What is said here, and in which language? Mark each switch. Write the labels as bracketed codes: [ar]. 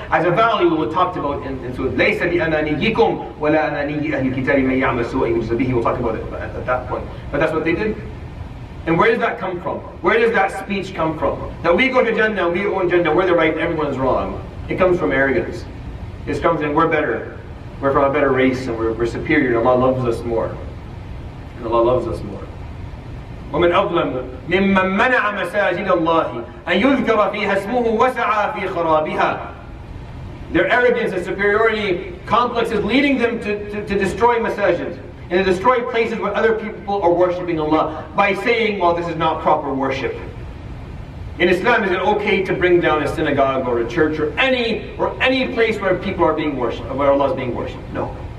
[en] As a value, we talked about in Surah [ar] لَيْسَ بِأَمَانِيِّكُمْ وَلَا أَمَانِيِّ أَهْلِ الْكِتَابِ مَنْ يَعْمَلْ سُوءًا يُجْزَ بِهِ. [en] We'll talk about it at that point. But that's what they did. And where does that come from? Where does that speech come from? That we go to Jannah, we own Jannah, we're the right, everyone's wrong. It comes from arrogance. It comes in, we're better. We're from a better race, and we're superior, and Allah loves us more. And Allah loves us more. [ar] ومن أظلم ممن منع مساجد الله أن يذكر فيها اسمه وسعى في خرابها. [en] Their arrogance and superiority complex is leading them to destroy masajid and to destroy places where other people are worshipping Allah by saying, well, this is not proper worship. In Islam, is it okay to bring down a synagogue or a church or any place where people are being worshipped, where Allah is being worshipped? No.